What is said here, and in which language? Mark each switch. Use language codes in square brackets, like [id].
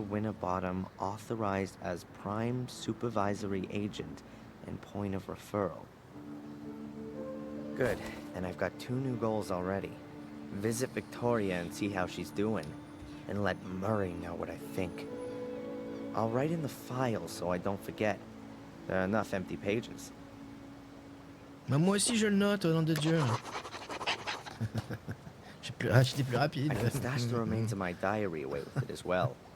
[en] Winterbottom authorized as prime supervisory agent and point of referral. Good, and I've got 2 new goals already. Visit Victoria and see how she's doing, and let Murray know what I think. I'll write in the file so I don't forget. There are enough empty pages. [fr] Bah, moi aussi je le note, au nom de Dieu. J'étais plus rapide. [en] I can stash the remains of my diary away with it as well.